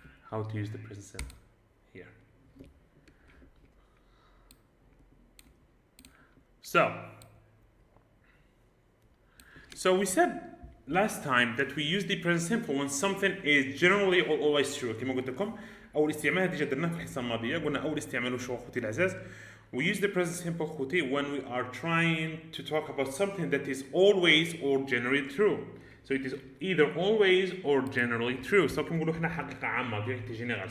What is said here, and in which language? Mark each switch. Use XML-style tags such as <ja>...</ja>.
<en>How to use the present simple here. So we said last time that we use the present simple when something is generally or always true.</en> <ar>كما قلت لكم أول استعمال هذه جدرناه في الحصة الماضية. قلنا أول استعمال شو أخوتي الأعزاز.</ar> <en>We use the present simple</en> <ar>أخوتي</ar> <en>when we are trying to talk about something that is always or generally true. So it is either always or generally true.</en> <ar>So كما نقولوا إحنا حقيقة عامة</ar> <fr>vérité générale.</fr>